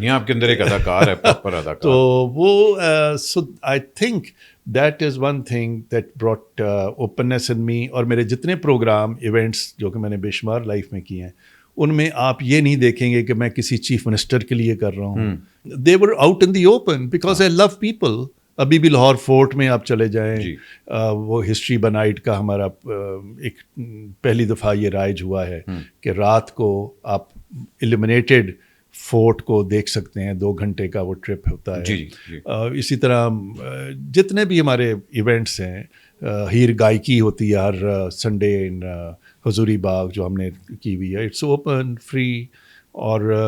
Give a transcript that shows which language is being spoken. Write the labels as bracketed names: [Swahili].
[Urdu] نہیں, آپ کے اندر ایک اداکار ہے, پراپر اداکار. [English] تو وہ so I think that is one thing that brought openness in me. [Urdu] اور میرے جتنے پروگرام ایونٹس جو کہ میں نے بے شمار لائف میں کیے ہیں, ان میں آپ یہ نہیں دیکھیں گے کہ میں کسی چیف منسٹر کے لیے کر رہا ہوں. [English] They were out in the open because I love people. [Urdu] ابھی بھی لاہور فورٹ میں آپ چلے جائیں, وہ ہسٹری بنائٹ کا ہمارا ایک پہلی دفعہ یہ رائج ہوا ہے کہ رات کو آپ ایلیمنیٹڈ فورٹ کو دیکھ سکتے ہیں, 2 گھنٹے کا وہ ٹرپ ہوتا ہے. اسی طرح جتنے بھی ہمارے ایونٹس ہیں, ہیر گائکی ہوتی ہے ہر سنڈے حضوری باغ جو ہم نے کی ہوئی ہے, [English] It's open free. [Urdu] اور